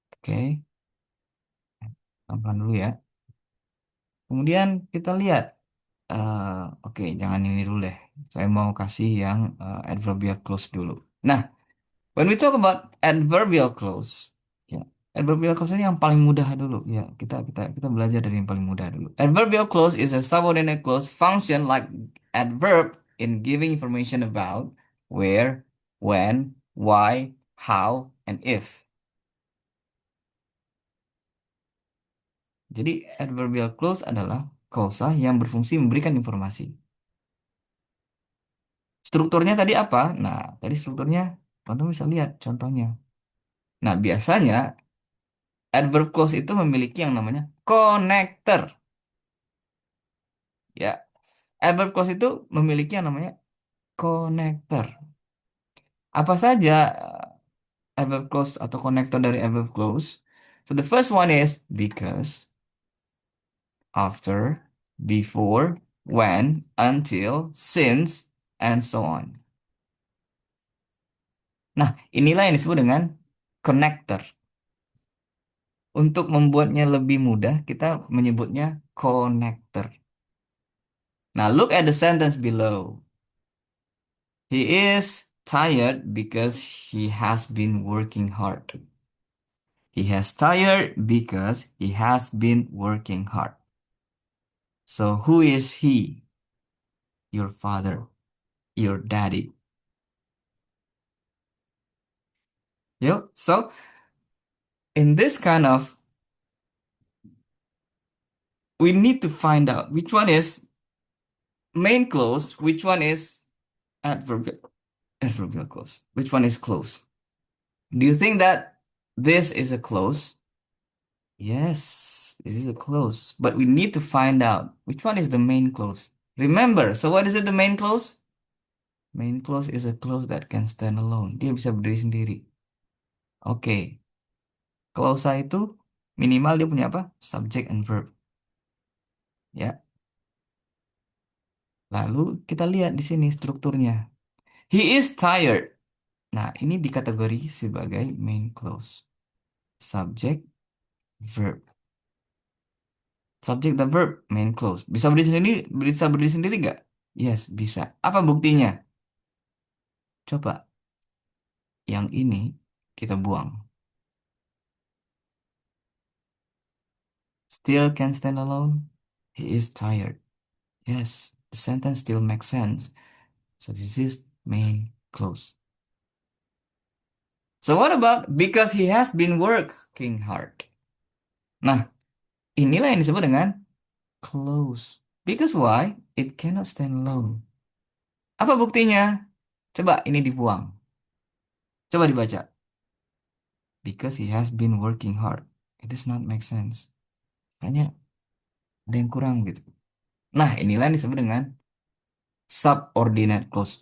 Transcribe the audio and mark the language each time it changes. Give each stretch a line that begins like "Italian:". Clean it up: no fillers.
Indonesian: Oke, pelan dulu ya. Kemudian kita lihat. Oke, jangan ini dulu deh. Saya mau kasih yang adverbial clause dulu.
English: Nah, when we talk about adverbial clause, ya, adverbial clause
Indonesian: ini yang paling mudah dulu. Ya, kita belajar dari yang paling mudah dulu.
English: Adverbial clause is a subordinate clause function like adverb in giving information about where, when, why, how, and if.
Indonesian: Jadi, adverbial clause adalah klausa yang berfungsi memberikan informasi. Strukturnya tadi apa? Nah, tadi strukturnya, teman-teman bisa lihat contohnya. Nah, biasanya adverb clause itu memiliki yang namanya connector. Ya, adverb clause itu memiliki yang namanya connector. Apa saja adverb clause atau connector dari adverb clause?
English: So the first one is because, after, before, when, until, since, and so on.
Indonesian: Nah, inilah yang disebut dengan connector. Untuk membuatnya lebih mudah, kita menyebutnya connector.
English: Now, look at the sentence below. He is tired because he has been working hard. He has tired because he has been working hard. So, who is he? Your father, your daddy. So in this kind of, we need to find out which one is main clause, which one is adverbial clause, which one is clause. Do you think that this is a clause? Yes, this is a clause, but we need to find out which one is the main clause. Remember, so what is it, the main clause? Main clause is a clause that can stand alone.
Indonesian: Dia bisa berdiri sendiri. Oke, clausa itu minimal dia punya apa?
English: Subject and verb.
Indonesian: Ya, lalu kita lihat di sini strukturnya.
English: He is tired.
Indonesian: Nah, ini dikategori sebagai
English: main clause. Subject, verb. Subject dan verb, main clause.
Indonesian: Bisa berdiri sendiri nggak? Yes, bisa. Apa buktinya? Coba, yang ini kita buang.
English: Still can stand alone. He is tired. Yes, the sentence still makes sense. So this is main clause. So what about because he has been working hard?
Indonesian: Nah, inilah yang disebut dengan clause.
English: Because why? It cannot stand alone.
Indonesian: Apa buktinya? Coba ini dibuang. Coba dibaca.
English: Because he has been working hard. It does not make sense.
Indonesian: Kayaknya ada yang kurang gitu. Nah, inilah yang disebut dengan subordinate clause.